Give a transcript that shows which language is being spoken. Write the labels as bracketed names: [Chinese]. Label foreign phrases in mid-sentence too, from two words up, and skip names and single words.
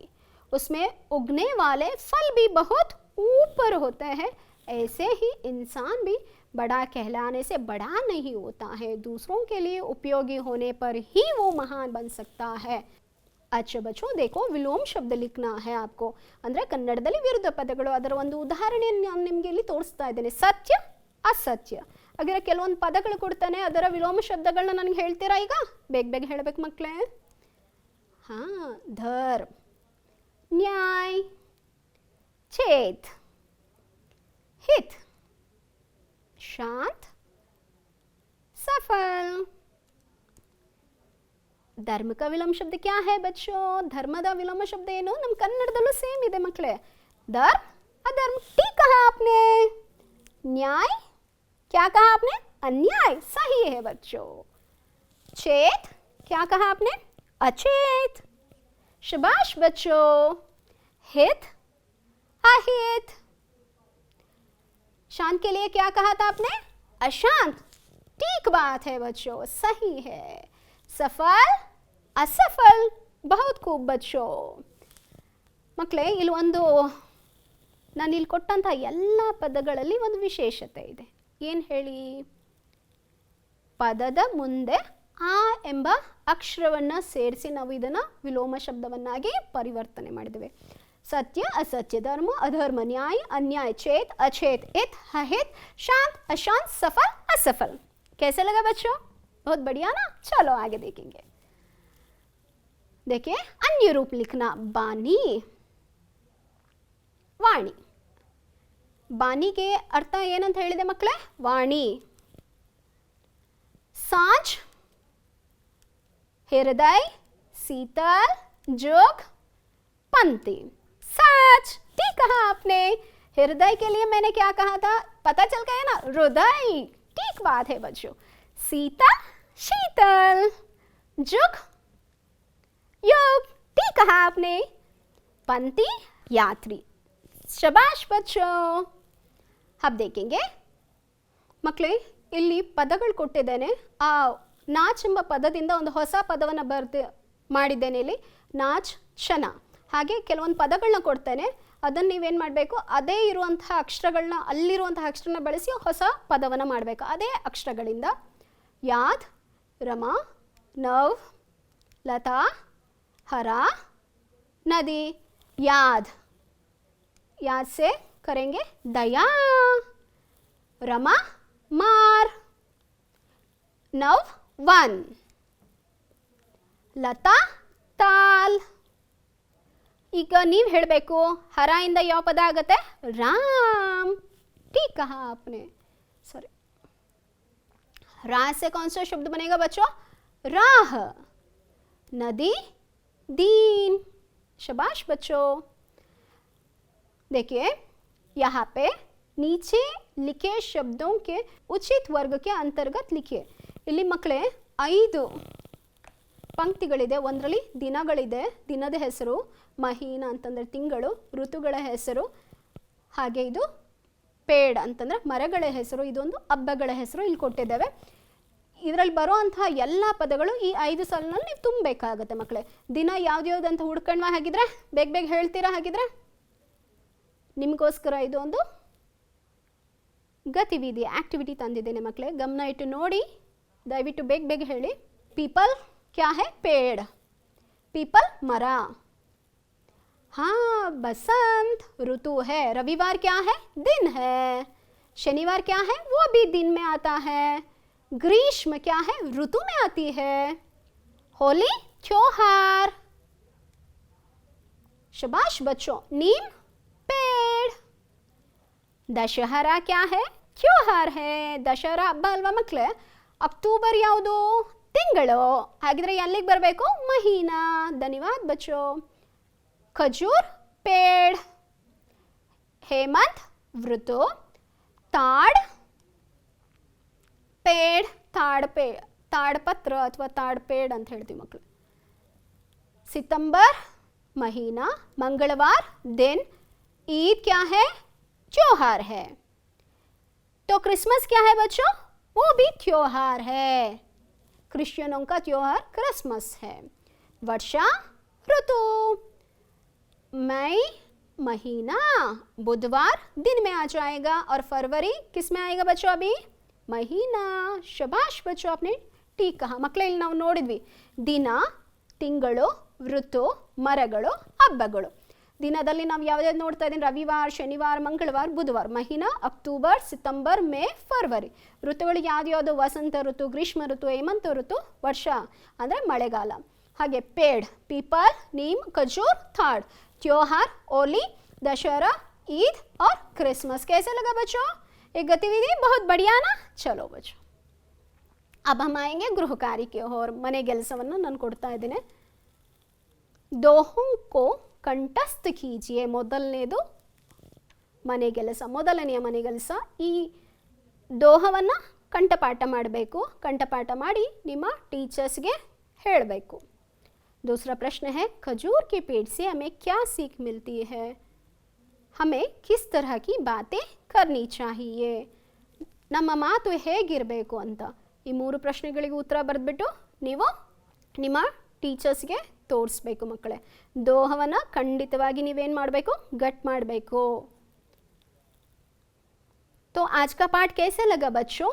[Hindi] उसमें उगने वाले फल भी बहुत ऊपर होते हैं. ऐसे ही इंसान भी बड़ा कहलाने से बड़ा नहीं होता है. दूसरों के लिए उपयोगी होने पर ही वो महान बन सकता है. अच्छा बच्चों, देखो विलोम शब्द लिखना है आपको. [Kannada] ಅಂದರೆ ಕನ್ನಡದಲ್ಲಿ ವಿರುದ್ಧ ಪದಗಳು. ಅದರ ಒಂದು ಉದಾಹರಣೆಯನ್ನು ನಾನು ನಿಮಗೆ ಇಲ್ಲಿ ತೋರಿಸ್ತಾ ಇದ್ದೇನೆ. ಸತ್ಯ ಅಸತ್ಯ. ಹಾಗಾದ್ರೆ ಕೆಲವೊಂದು ಪದಗಳು ಕೊಡ್ತಾನೆ, ಅದರ ವಿಲೋಮ ಶಬ್ದಗಳನ್ನ ನನಗೆ ಹೇಳ್ತೀರಾ ಈಗ? ಬೇಗ ಬೇಗ ಹೇಳಬೇಕು ಮಕ್ಕಳೇ. ಹಾಂ, ಧರ್ಮ, ನ್ಯಾಯ, ಚೇತ್, [Hindi] हित, शांत, सफल. धर्म का विलोम शब्द क्या है बच्चों? [Kannada] धर्मದ [Hindi] विलोम शब्द [Kannada] ಏನು? ನಮ್ಮ ಕನ್ನಡದಲ್ಲೂ ಸೇಮ್ ಇದೆ ಮಕ್ಕಳೇ. [Hindi] धर्म, अधर्म. ठीक कहा आपने. न्याय, क्या कहा आपने? अन्याय. सही है बच्चों. चेत, क्या कहा आपने? अचेत. शाबाश बच्चों. हित, अहित. शांत के लिए क्या कहा था आपने? अशांत. ठीक बात है बच्चों, सही है. सफल, असफल. बहुत खूब बच्चों. [Kannada] ಮಕ್ಕಳೇ, ಇಲ್ಲಿ ಒಂದು ನಾನು ಇಲ್ಲಿ ಕೊಟ್ಟಂಥ ಎಲ್ಲ ಪದಗಳಲ್ಲಿ ಒಂದು ವಿಶೇಷತೆ ಇದೆ. ಏನು ಹೇಳಿ? ಪದದ ಮುಂದೆ ಆ ಎಂಬ ಅಕ್ಷರವನ್ನು ಸೇರಿಸಿ ನಾವು ಇದನ್ನು ವಿಲೋಮ ಶಬ್ದವನ್ನಾಗಿ ಪರಿವರ್ತನೆ ಮಾಡಿದ್ದೇವೆ. [Hindi] सत्य असत्य, धर्म अधर्म, न्याय अन्याय, चेत अचेत, हित अहित, शांत अशांत, सफल असफल. कैसे लगा बच्चों? बहुत बढ़िया ना? चलो आगे देखेंगे. देखिए अन्य रूप लिखना. बानी, वाणी. बानी के अर्थ [Kannada] ಏನಂತ ಹೇಳಿದೆ ಮಕ್ಕಳೇ? ವಾಣಿ. [Hindi] सांझ, हृदय, शीतल, जोग, पंक्ति. सच, ठीक कहा आपने. हृदय के लिए मैंने क्या कहा था? पता चल गया ना? हृदय. ठीक बात है बच्चों. सीता, शीतल. जुग, योग. ठीक कहा आपने. पंक्ति, यात्री. शाबाश बच्चों. अब देखेंगे [Kannada] ಮಕ್ಕಳೇ, ಇಲ್ಲಿ ಪದಗಳು ಕೊಟ್ಟಿದ್ದೇನೆ. ಆ ನಾಚ್ ಎಂಬ ಪದದಿಂದ ಒಂದು ಹೊಸ ಪದವನ್ನು ಮಾಡಿದ್ದೇನೆ ಇಲ್ಲಿ. ನಾಚ್, ಕ್ಷಣ. ಹಾಗೆ ಕೆಲವೊಂದು ಪದಗಳನ್ನ ಕೊಡ್ತೇನೆ, ಅದನ್ನು ನೀವೇನು ಮಾಡಬೇಕು? ಅದೇ ಇರುವಂತಹ ಅಕ್ಷರಗಳನ್ನ, ಅಲ್ಲಿರುವಂತಹ ಅಕ್ಷರನ ಬಳಸಿ ಹೊಸ ಪದವನ್ನು ಮಾಡಬೇಕು ಅದೇ ಅಕ್ಷರಗಳಿಂದ. ಯಾದ್, [Hindi] रमा, नव, लता, हरा, नदी. याद, याद से करेंगे दया. रमा, मार. नव, वन. लता, ताल. [Kannada] ಈಗ ನೀವು ಹೇಳಬೇಕು ಹರ ಇಂದ ಯಾವ ಪದ ಆಗುತ್ತೆ? [Hindi] राम। ठीक कहा आपने, सॉरी। रा से कौन सा शब्द बनेगा बच्चों? राह। नदी, दीन। शाबाश बच्चों। देखिए यहाँ पे नीचे लिखे शब्दों के उचित वर्ग के अंतर्गत लिखिए। [Kannada] ಇಲ್ಲಿ ಮಕ್ಕಳೇ 5 ಪಂಕ್ತಿಗಳಿದೆ. ಒಂದರಲ್ಲಿ ದಿನಗಳಿದೆ, ದಿನದ ಹೆಸರು, ಮಹೀನ ಅಂತಂದರೆ ತಿಂಗಳು, ಋತುಗಳ ಹೆಸರು, ಹಾಗೆ ಇದು ಪೇಡ್ ಅಂತಂದರೆ ಮರಗಳ ಹೆಸರು, ಇದೊಂದು ಹಬ್ಬಗಳ ಹೆಸರು ಇಲ್ಲಿ ಕೊಟ್ಟಿದ್ದೇವೆ. ಇದರಲ್ಲಿ ಬರುವಂತಹ ಎಲ್ಲ ಪದಗಳು ಈ 5 ಸಾಲಿನಲ್ಲಿ ನೀವು ತುಂಬಬೇಕಾಗತ್ತೆ ಮಕ್ಕಳೇ. ದಿನ ಯಾವ್ದು ಅಂತ ಹುಡ್ಕೊಂಡ್ವಾ? ಹಾಗಿದ್ರೆ ಬೇಗ ಬೇಗ ಹೇಳ್ತೀರಾ? ಹಾಗಿದ್ರೆ ನಿಮಗೋಸ್ಕರ ಇದು ಒಂದು ಗತಿವಿಧಿ, ಆಕ್ಟಿವಿಟಿ ತಂದಿದ್ದೇನೆ ಮಕ್ಕಳೇ, ಗಮನ ಇಟ್ಟು ನೋಡಿ, ದಯವಿಟ್ಟು ಬೇಗ ಬೇಗ ಹೇಳಿ. [Hindi] पीपल क्या है? पेड़। पीपल मरा। हाँ, बसंत ऋतु है। रविवार क्या है? दिन है। शनिवार क्या है? वो भी दिन में आता है। ग्रीष्म क्या है? ऋतु में आती है। होली त्योहार। शाबाश बच्चों। नीम पेड़। दशहरा क्या है? त्योहार है। [Kannada] दशहरा ಹಬ್ಬ ಅಲ್ವಾ ಮಕ್ಕಳೇ? ಅಕ್ಟೋಬರ್ ಯಾವುದು? ತಿಂಗಳು. ಹಾಗಿದ್ರೆ ಎಲ್ಲಿಗೆ ಬರಬೇಕು? ಮಹೀನಾ। [Hindi] धन्यवाद बच्चो। खजूर पेड़। हेमंत ऋतु। ताड़ पेड़। [Kannada] ताड़पत्र ಅಥವಾ ताड़पेड़ ಅಂತ ಹೇಳ್ತೀವಿ ಮಕ್ಕಳು। [Hindi] सितंबर महीना। मंगलवार दिन। ईद क्या है? त्योहार है। तो क्रिसमस क्या है बच्चों? वो भी त्योहार है। क्रिश्चियनों का त्योहार क्रिसमस है। वर्षा ऋतु। मई महीना। बुधवार दिन में आ जाएगा और फरवरी किस में आएगा बच्चों? अभी महीना। शाबाश बच्चों, आपने ठीक कहा ಮಕ್ಕಳೇ. [Kannada] ಇಲ್ಲಿ ನಾವು ನೋಡಿದ್ವಿ ದಿನ, ತಿಂಗಳು, ಋತು, ಮರಗಳು, ಹಬ್ಬಗಳು. ದಿನದಲ್ಲಿ ನಾವು ಯಾವ್ಯಾವ್ದು ನೋಡ್ತಾ ಇದ್ದೀನಿ? ರವಿವಾರ, ಶನಿವಾರ, ಮಂಗಳವಾರ, ಬುಧವಾರ. ಮಹೀನಾ ಅಕ್ಟೋಬರ್, ಸಿತಂಬರ್, ಮೇ, ಫರ್ವರಿ. ಋತುಗಳು ಯಾವ್ದು? ವಸಂತ ಋತು, ಗ್ರೀಷ್ಮ ಋತು, ಹೇಮಂತ ಋತು, ವರ್ಷ ಅಂದರೆ ಮಳೆಗಾಲ. ಹಾಗೆ ಪೇಡ್, [Hindi] पीपल, नीम, खजूर, ताड़। त्योहार होली, दशहरा, ईद और क्रिसमस। कैसे लगा बच्चों? एक गतिविधि बहुत बढ़िया ना? चलो बच्चों, अब हम आएंगे गृह कार्य की ओर। [Kannada] मने ಕೆಲಸವನ್ನು ನಾನು ಕೊಡ್ತಾ ಇದ್ದೇನೆ. [Hindi] दोहों को कंठस्थ कीजिए. [Kannada] ಮೊದಲನೇದು ಮನೆಗೆಲಸ, ಮೊದಲನೆಯ ಮನೆಗೆಲಸ. ಈ ದೋಹವನ್ನು ಕಂಠಪಾಠ ಮಾಡಬೇಕು. ಕಂಠಪಾಠ ಮಾಡಿ ನಿಮ್ಮ ಟೀಚರ್ಸ್ಗೆ ಹೇಳಬೇಕು. [Hindi] दूसरा प्रश्न है, खजूर के पेड़ से हमें क्या सीख मिलती है? हमें किस तरह की बातें करनी चाहिए? [Kannada] ನಮ್ಮ ಮಾತು ಹೇಗಿರಬೇಕು ಅಂತ. ಈ 3 ಪ್ರಶ್ನೆಗಳಿಗೆ ಉತ್ತರ ಬರೆದ್ಬಿಟ್ಟು ನೀವು ನಿಮ್ಮ ಟೀಚರ್ಸ್ಗೆ ತೋರಿಸ್ಬೇಕು ಮಕ್ಕಳೇ. ದೋಹವನ್ನು ಖಂಡಿತವಾಗಿ ನೀವೇನು ಮಾಡಬೇಕು? ಗಟ್ ಮಾಡಬೇಕು. [Hindi] तो आज का पाठ कैसे लगा बच्चों?